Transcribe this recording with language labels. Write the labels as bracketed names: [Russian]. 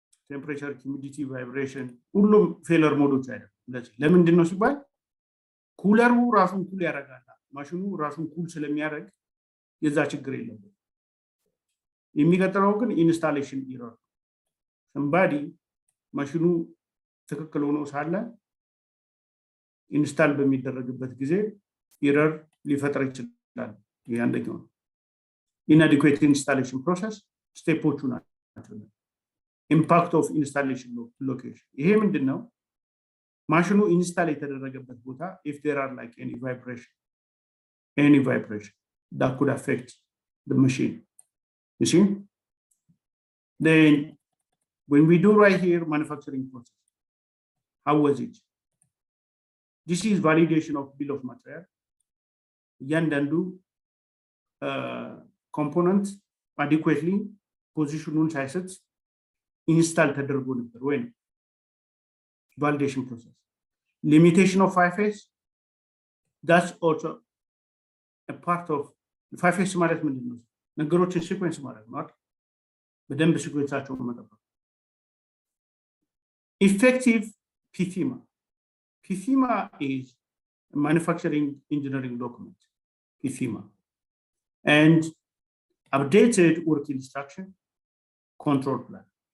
[Amharic] ቴምፕሬቸር፣ ሂዩሚዲቲ፣ ቫይብሬሽን ሁሉም ፌለር ሞዶች አይደለም። እንደዚህ ለምንድን ነው ሲባል ኩለሩ ራሱን ኩል ያደርጋል። ማሽኑ ራሱን ኩል ስለሚያደርግ የዛ ችግር የለበትም። የሚቀጥለው ግን ኢንስታሌሽን ኢረር ሰምባዲ ማሽኑ ትክክል ሆኖ ሳለ ኢንስታል በሚደረግበት ጊዜ ኢረር ሊፈጥር ይችላል። ይሄ አንደኛው ነው። [English] inadequate installation process [Amharic] ስቴፖቹ ናቸው። ኢምፓክት ኦፍ ኢንስታሌሽን ሎኬሽን ይሄ ምንድነው? ማሽኑ ኢንስታል የተደረገበት ቦታ [English] if there are like any vibration that could affect the machine. You see? Then when we do right here manufacturing process, how was it? This is validation of bill of material. [Amharic] እያንዳንዱ [English] component adequately positioned [Amharic] ሳይሰጥ ኢንስታል ተደርጎ ነበር ወይ [English] validation process. Limitation of 5S, that's also a part of 5S [Amharic] ማለት ምንድን ነው? ነገሮችን ሲኩዌንስ ማለት ነው። በደንብ ሲኩዌንሳቸውን መጠበቅ። [English] Effective PFIMA is a manufacturing engineering document, PFIMA, and updated work instruction, control plan.